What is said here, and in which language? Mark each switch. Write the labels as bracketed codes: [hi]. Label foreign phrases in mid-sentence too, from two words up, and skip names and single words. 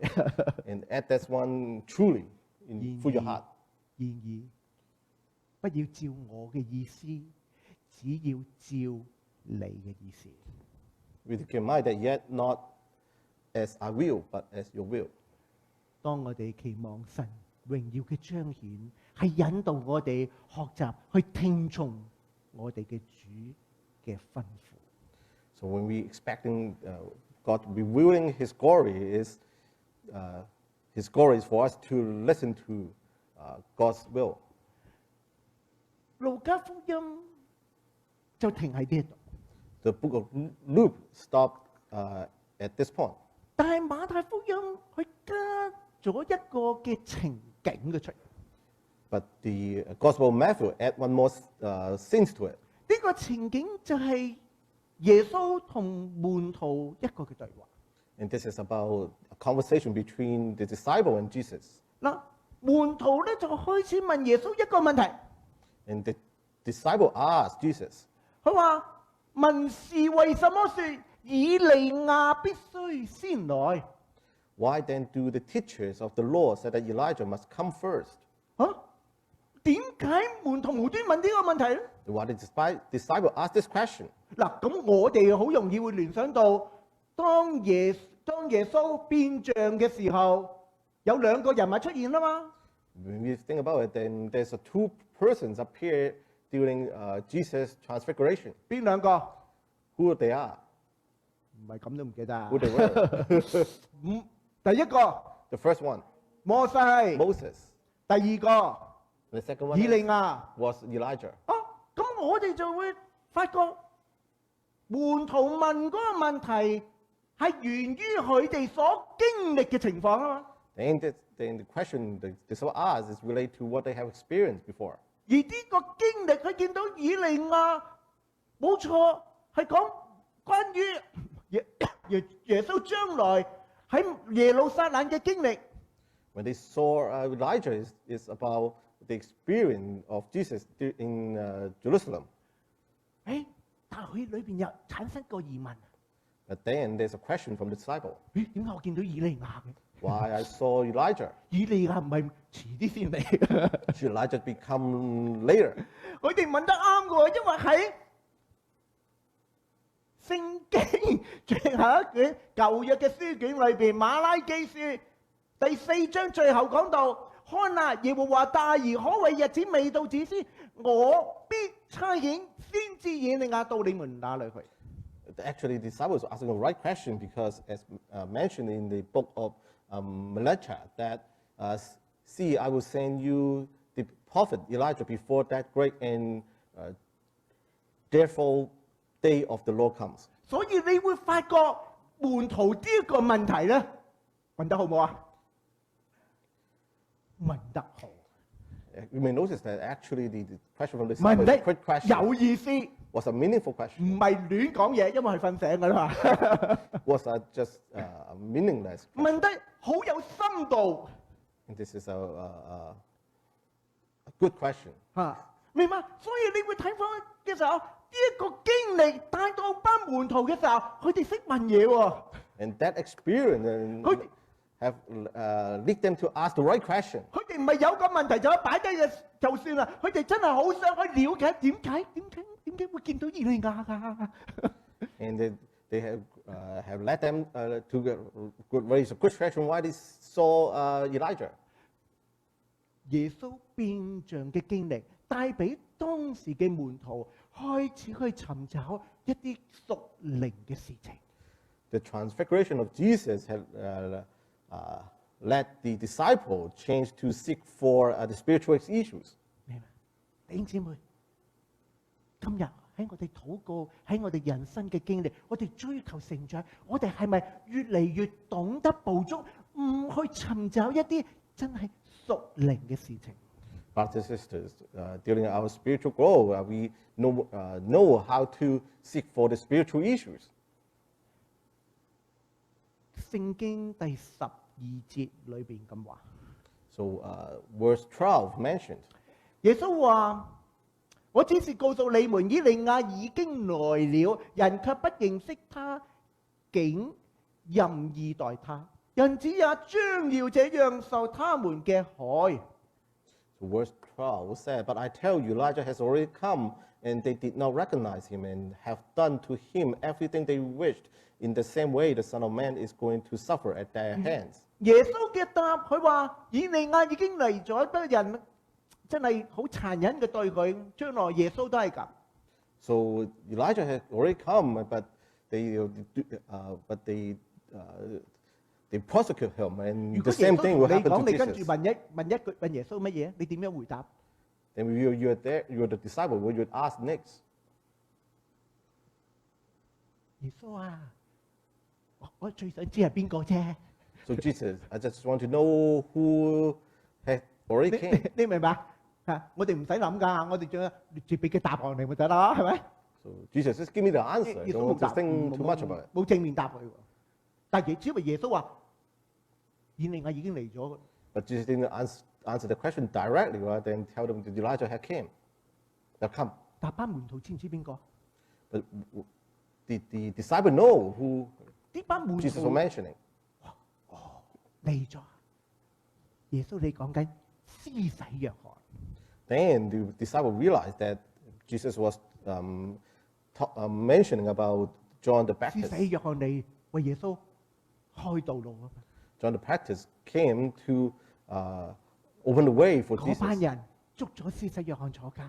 [en] and add that one truly through your heart. [yue] 然而，不要照我嘅意思，只要照你嘅意思。 [en] With your mind that yet not as I will, but as your will. [yue] 當我哋期望神榮耀嘅彰顯，係引導我哋學習去聽從我哋嘅主嘅吩咐。 [en] So when we expecting God revealing His glory, His glory is for us to listen to God's will. [yue] 路加福音就停喺呢度， [en] The book of Luke stopped at this point. [yue] 但係馬太福音佢加咗一個嘅情景嘅出嚟。 [en] But the Gospel of Matthew add one more scene to it. [yue] 呢個情景就係耶穌同門徒一個嘅對話。 [en] And this is about a conversation between the disciple and Jesus. [yue] 嗱，門徒咧就開始問耶穌一個問題。 [en] And the disciple asked Jesus, [yue] 佢話：文士為什麼說以利亞必須先來？ [en] "Why then do the teachers of the law say that Elijah must come first?" [yue] 點解門徒無端問呢個問題咧？ [en] Why did the disciple ask this question? [yue] 嗱，咁我哋好容易會聯想到，當耶穌變像嘅時候，有兩個人物出現啦嘛。 [en] When we think about it, then there's two persons appear during Jesus' transfiguration. [yue] 邊兩個？ [en] Who they are? [yue] 唔係咁都唔記得啊 [en] Who they were? [yue] 第一個 [en] The first one, [yue] 摩西， [en] Moses. [yue] 第二個 [en] The second one [yue] 以利亞。 [en] was Elijah. [yue] 咁我哋就會發覺門徒問嗰個問題係源於佢哋所經歷嘅情況啊嘛。 [en] Then the question the disciple asks is related to what they have experienced before. [yue] 而呢個經歷，佢見到以利亞，冇錯係講關於耶穌將來喺耶路撒冷嘅經歷。 [en] When they saw Elijah, is about the experience of Jesus in Jerusalem. [yue] 但係佢裏邊又產生個疑問。 [en] But then there's a question from the disciple. [yue] 點解我見到以利亞嘅？ [en] Why I saw Elijah? [yue] 以利亞唔係遲啲先嚟。 [en] Should Elijah become later? [yue] 佢哋問得啱嘅喎，因為喺聖經最後一卷舊約嘅書卷裏邊，馬拉基書第4章最後講到：看啊，耶和華大而可畏日子未到之先，我必差遣先知以利亞到你們那裏去。 [en] Actually, the disciples were asking the right question because, as mentioned in the book of Malachi, that see, I will send you the prophet Elijah before that great and dreadful day of the Lord comes. [yue] 所以你會發覺門徒呢一個問題咧，問得好唔好啊？問得好。 [en] You may notice that actually the question from the disciples is a quick question. [yue] 有意思。 [en] Was a meaningful question. [yue] 唔係亂講嘢，因為佢瞓醒㗎啦嘛。 [en] Was just meaningless. [yue] 問得好有深度。 [en] And this is a good question. [yue] 明白？所以你會睇翻嘅時候，呢一個經歷帶到班門徒嘅時候，佢哋識問嘢喎。 [en] And that experience have lead them to ask the right question. [yue] 佢哋唔係有個問題就擺低嘅就算啦，佢哋真係好想去了解點解會見到以利亞㗎。 [en] And they have led them to raise a good question why they saw Elijah. [yue] 耶穌變像嘅經歷帶俾當時嘅門徒開始去尋找一啲屬靈嘅事情。 [en] The transfiguration of Jesus had led the disciple change to seek for the spiritual issues. [yue] 明白？弟兄姊妹，今日喺我哋禱告，喺我哋人生嘅經歷，我哋追求成長，我哋係咪越嚟越懂得捕捉，唔去尋找一啲真係屬靈嘅事情？ [en] Brothers and sisters, during our spiritual growth, we know how to seek for the spiritual issues. [yue] 聖經第12節裏邊咁話。 [en] So, verse 12 mentioned. [yue] 耶穌話：我只是告訴你們，以利亞已經來了，人卻不認識他，竟任意待他。人子也將要這樣受他們嘅害。 [en] So verse 12 said, But I tell you, Elijah has already come, and they did not recognize him, and have done to him everything they wished. In the same way, the Son of Man is going to suffer at their hands. [yue] 耶穌嘅答，佢話：以利亞已經嚟咗，不過人真係好殘忍嘅對佢。將來耶穌都係咁。 [en] So Elijah had already come, but they prosecute him, and the same thing will happen to [yue] 你跟住 [en] Jesus. [yue] 問耶穌乜嘢？你點樣回答？ [en] Then you're the disciple. What you would ask next? [yue] 耶穌啊，我最想知係邊個啫。 [en] So Jesus, I just want to know who had already came. [yue] 你明白嚇？我哋唔使諗㗎，我哋仲直接俾佢答案你咪得啦，係咪？ [en] So Jesus, just give me the answer. [yue] 耶 [en] Don't [yue] 穌冇 [en] just [yue] 答， [en] think too much about it. [yue] 冇正面答佢喎。但係只係耶穌話：以利亞已經嚟咗。 [en] But Jesus didn't answer the question directly, rather than tell them that Elijah had came. Now come. [yue] 但班門徒知唔知邊個？ [en] But did the disciple know who [yue] 呢班門 [en] Jesus was [yue] 徒 [en] mentioning? [yue] 嚟咗。耶穌你講緊施洗約翰。 [en] Then the disciple realized that Jesus was mentioning about John the [yue] 施 [en] Baptist. [yue] 洗約翰嚟為耶穌開道路啊！ [en] John the Baptist came to open the way for [yue] 嗰班 [en] Jesus. [yue] 人捉咗施洗約翰坐監。